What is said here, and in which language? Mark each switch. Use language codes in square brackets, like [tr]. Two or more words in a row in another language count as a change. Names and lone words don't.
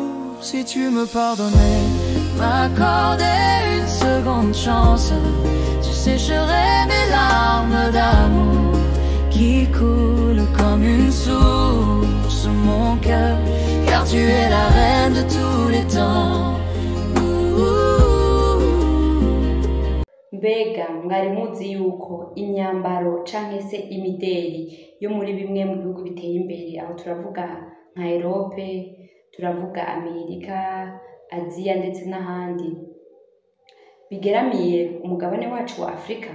[fr] Si tu me pardonnais, m'accorder une seconde chance, tu sécherais mes larmes d'amour qui coulent comme une source, mon cœur, car tu es la reine de tous les temps. [rn] Mbega mwari muzi yuko imyambaro canke se imideri yo muri bimwe mu bihugu biteye imbere, aho turavuga nka Europe, turavuga Amerika, Aziya ndetse n'ahandi, bigeramiye umugabane wacu wa Afrika?